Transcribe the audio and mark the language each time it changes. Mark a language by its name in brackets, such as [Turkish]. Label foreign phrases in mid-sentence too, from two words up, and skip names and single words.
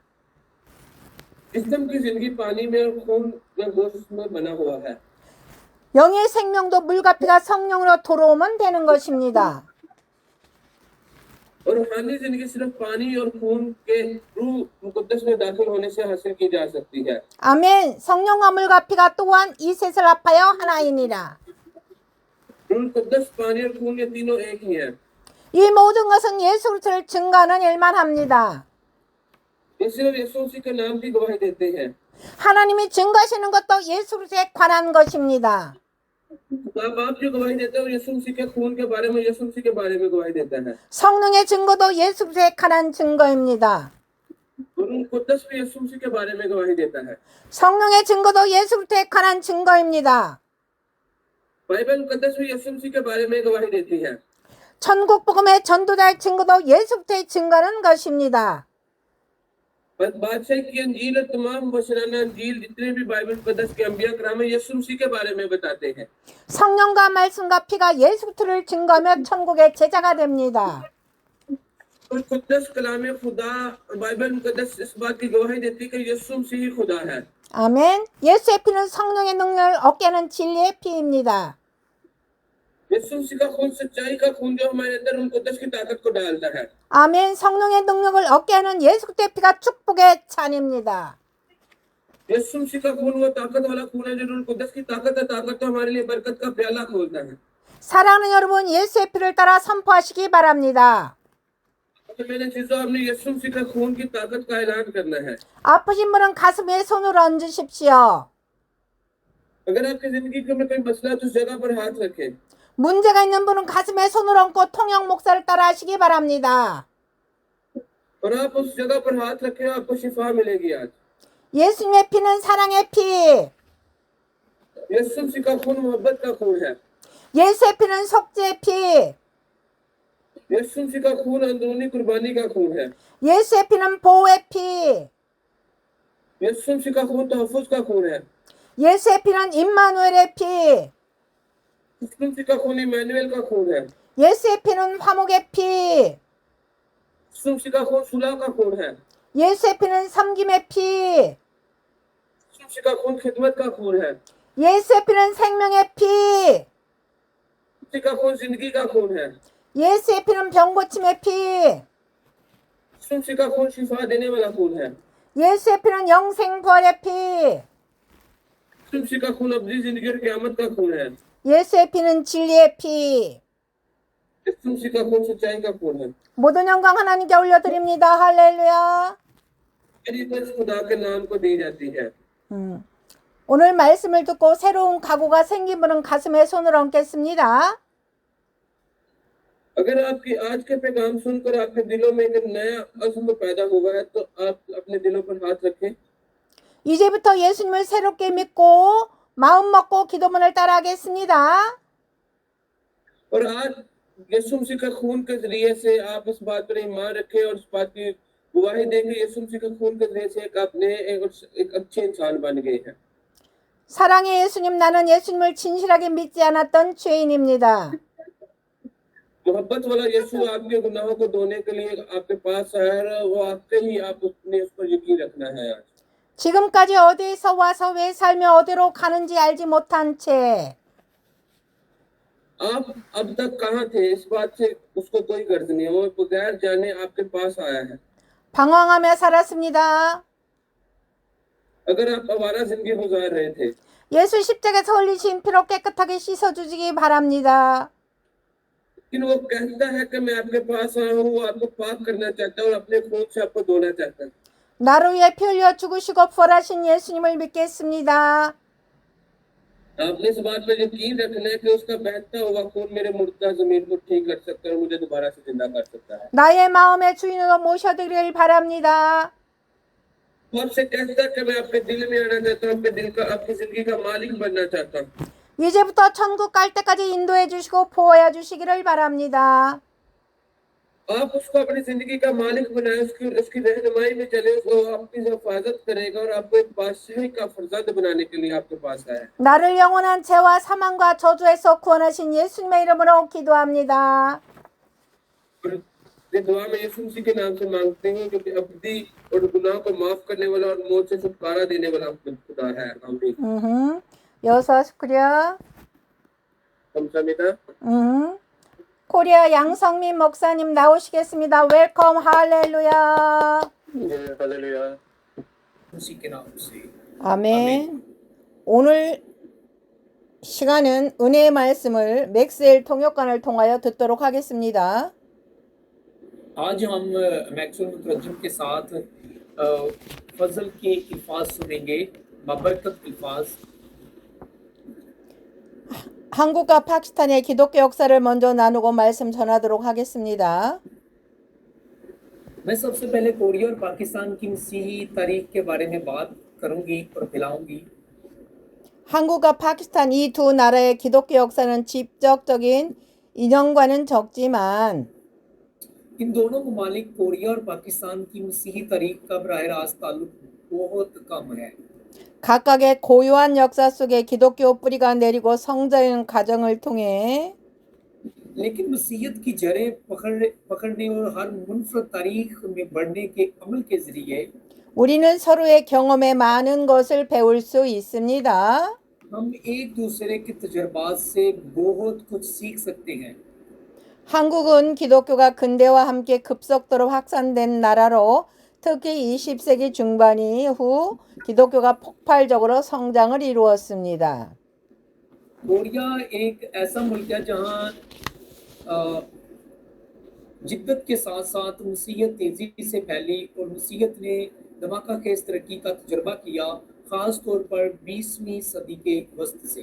[Urdu] جسم کی زندگی پانی میں اور خون میں گوشت میں بنا ہوا ہے. [Korean] 영의 생명도 물과 피가 성령으로 돌아오면 되는 것입니다. [Urdu] اور روحانی زندگی صرف پانی اور خون کے روح مقدس میں داخل ہونے سے حاصل کی جا سکتی ہے. [Korean] 아멘. 성령과 물과 피가 또한 이 셋을 합하여 하나이니라. [Urdu] روح قدس، پانی اور خون یہ تینوں ایک ہی ہیں. [Korean] 이 모든 것은 예수 그리스도를 증거하는 일만 합니다. [Urdu] یہ صرف یسوع مسیح کے نام کی گواہی دیتے ہیں. [Korean] 하나님이 증거하시는 것도 예수 그리스도에 관한 것입니다. [Urdu] باپ جو گواہی دیتا ہے وہ یسوع مسیح کے خون کے بارے میں، یسوع مسیح کے بارے میں گواہی دیتا ہے. [Korean] 성령의 증거도 예수 그리스도에 관한 증거입니다. [Urdu] روح قدس بھی یسوع مسیح کے بارے میں گواہی دیتا ہے. [Korean] 성령의 증거도 예수 그리스도에 관한 증거입니다. [Urdu] بائبل مقدس بھی یسوع مسیح کے بارے میں گواہی دیتی ہے. [Korean] 천국 복음의 전도자의 증거도 예수 그리스도의 증거는 것입니다. [Urdu] بادشاہ کی انجیل اور تمام بشرانہ انجیل جتنے بھی بائبل مقدس کے انبیا کرام یسوع مسیح کے بارے میں بتاتے ہیں. [Korean] 성령과 말씀과 피가 예수 그리스도를 증거하며 천국의 제자가 됩니다. [Urdu] اور قدس کلام خدا بائبل مقدس اس بات کی گواہی دیتی ہے کہ یسوع مسیح ہی خدا ہے. [Korean] 아멘. 예수의 피는 성령의 능력을 얻게 하는 진리의 피입니다. [Urdu] یسوع مسیح کا خون سچائی کا خون جو ہمارے اندر ان قدس کی طاقت کو ڈالتا ہے. [Korean] 아멘. 성령의 능력을 얻게 하는 예수 그리스도의 피가 축복의 잔입니다. [Urdu] یسوع مسیح کا خون وہ طاقت والا خون ہے جو ان قدس کی طاقت ہے، طاقت تو ہمارے لیے برکت کا پیالہ کھولتا ہے. [Korean] 사랑하는 여러분, 예수의 피를 따라 선포하시기 바랍니다. [Urdu] تو میرے چیزوں آپ نے یسوع مسیح کا خون کی طاقت کا اعلان کرنا ہے. [Korean] 아프신 분은 가슴에 손을 얹으십시오. [Urdu] اگر آپ کی زندگی میں کوئی مسئلہ ہے تو اس جگہ پر ہاتھ رکھیں. [Korean] 문제가 있는 분은 가슴에 손을 얹고 통역 목사를 따라 하시기 바랍니다. [Urdu] اور آپ اس جگہ پر ہاتھ رکھیں، آپ کو شفا ملے گی آج. [Korean] 예수님의 피는 사랑의 피. [Urdu] یسوع مسیح کا خون محبت کا خون ہے. [Korean] 예수의 피는 속죄의 피. [Urdu] یسوع مسیح کا خون اندرونی قربانی کا خون ہے. [Korean] 예수의 피는 보호의 피. [Urdu] یسوع مسیح کا خون تحفظ کا خون ہے. [Korean] 예수의 피는 임마누엘의 피. [Urdu] یسوع مسیح کا خون ایمانوئیل کا خون ہے. [Korean] 예수의 피는 화목의 피. [Urdu] یسوع مسیح کا خون صلح کا خون ہے. [Korean] 예수의 피는 섬김의 피. [Urdu] یسوع مسیح کا خون خدمت کا خون ہے. [Korean] 예수의 피는 생명의 피. [Urdu] مسیح کا خون زندگی کا خون ہے. [Korean] 예수의 피는 병 고침의 피. [Urdu] یسوع مسیح کا خون شفا دینے والا خون ہے. [Korean] 예수의 피는 영생 부활의 피. [Urdu] یسوع مسیح کا خون ابدی زندگی اور قیامت کا خون ہے. [Korean] 예수의 피는 진리의 피. [Urdu] یسوع مسیح کا خون سچائی کا خون ہے. [Korean] 모든 영광 하나님께 올려드립니다. 할렐루야. [Urdu] میری عزت خدا کے نام کو دی جاتی ہے. [Korean] 오늘 말씀을 듣고 새로운 각오가 생긴 분은 가슴에 손을 얹겠습니다. [Urdu] اگر آپ کی آج کے پیغام سن کر آپ کے دلوں میں ایک نیا عزم پیدا ہوا ہے تو آپ اپنے دلوں پر ہاتھ رکھیں. [Korean] 이제부터 예수님을 새롭게 믿고 마음 먹고 기도문을 따라하겠습니다. [Urdu] اور آج یسوع مسیح کا خون کے ذریعے سے آپ اس بات پر ایمان رکھیں اور اس بات کی گواہی دیں گے یسوع مسیح کا خون کے ذریعے سے ایک اچھے انسان بن گئے ہیں. [Korean] 사랑의 예수님, 나는 예수님을 진실하게 믿지 않았던 죄인입니다. [Urdu] محبت والا یسوع آپ کے گناہوں کو دھونے کے لیے آپ کے پاس آیا ہے، وہ آپ کے ہی آپ اس نے اس پر یقین رکھنا ہے. आज [Korean] 지금까지 어디에서 와서 왜 살며 어디로 가는지 알지 못한 채 [Urdu] آپ اب تک کہاں تھے اس بات سے اس کو کوئی غرض نہیں ہے، وہ بغیر جانے آپ کے پاس آیا ہے. [Korean] 방황하며 살았습니다. [Urdu] اگر آپ آوارہ زندگی گزار رہے تھے, [Korean] 예수 십자가에서 흘리신 피로 깨끗하게 씻어주시기 바랍니다. [Urdu] لیکن وہ کہتا ہے کہ میں آپ کے پاس آیا ہوں، وہ آپ کو پاک کرنا چاہتا ہے اور اپنے خون سے آپ کو دھونا چاہتا ہے. [Korean] 나를 위해 피 흘려 죽으시고 부활하신 예수님을 믿겠습니다. [Urdu] آپ نے اس بات پر یقین رکھنا ہے کہ اس کا بہتا ہوا خون میرے مردہ زمین کو ٹھیک کر سکتا ہے اور مجھے دوبارہ سے زندہ کر سکتا ہے. [Korean] 나의 마음의 주인으로 모셔드리길 바랍니다. [Urdu] وہ آپ سے کہتا ہے کہ میں آپ کے دل میں آنا چاہتا ہوں، آپ کے دل کا، آپ کی زندگی کا مالک بننا چاہتا ہوں. [Korean] 이제부터 천국 갈 때까지 인도해 주시고 보호해 주시기를 바랍니다. [Urdu] آپ اس کو اپنی زندگی کا مالک بنائے، اس کی رہنمائی میں چلے، وہ آپ کی حفاظت کرے گا اور آپ کو ایک بادشاہی کا فرزند بنانے کے لیے آپ کے پاس آیا ہے. [Korean] 나를 영원한 죄와 사망과 저주에서 구원하신 예수님의 이름으로 기도합니다. [Urdu] یہ دعا میں یسوع مسیح کے نام سے مانگتے ہیں جو کہ ابدی اور گناہ کو معاف کرنے والا اور موت سے چھٹکارا دینے والا خدا ہے. आमीन। 여섯 스크려. [Korean] 감사합니다। 코리아 양성민 목사님 나오시겠습니다. 웰컴 할렐루야. [Urdu] हालेलुया। اسی کے نام سے [Korean] 아멘. 오늘 시간은 은혜의 말씀을 맥스웰 통역관을 통하여 듣도록 하겠습니다. [Urdu] آج ہم میکسویل مترجم کے ساتھ فضل کے الفاظ سنیں گے، بابرکت الفاظ. [Korean] 한국과 파키스탄의 기독교 역사를 먼저 나누고 말씀 전하도록 하겠습니다. [Urdu] میں سب سے پہلے کوریا اور پاکستان کی مسیحی تاریخ کے بارے میں بات کروں گی اور پھیلاؤں گی. [Korean] 한국과 파키스탄 이 두 나라의 기독교 역사는 직접적인 인연과는 적지만 [Urdu] ان دونوں ممالک کوریا اور پاکستان کی مسیحی تاریخ کا براہ راست تعلق بہت کم ہے. [Korean] 각각의 고유한 역사 속에 기독교 뿌리가 내리고 성장하는 과정을 통해 [Urdu] لیکن مسیحیت کی جڑیں پکڑنے اور ہر منفرد تاریخ میں بڑھنے کے عمل کے ذریعے [Korean] 우리는 서로의 경험에 많은 것을 배울 수 있습니다. [Urdu] ہم ایک دوسرے کے تجربات سے بہت کچھ سیکھ سکتے ہیں. [Korean] 한국은 기독교가 근대와 함께 급속도로 확산된 나라로 특히 20세기 중반 이후 기독교가 폭발적으로 성장을 이루었습니다. [Urdu] کوریا ایک ایسا ملک ہے جہاں جدت کے ساتھ ساتھ مسیحیت تیزی سے پھیلی اور مسیحیت نے دھماکہ خیز ترقی کا تجربہ کیا، خاص طور پر 20ویں صدی کے وسط سے.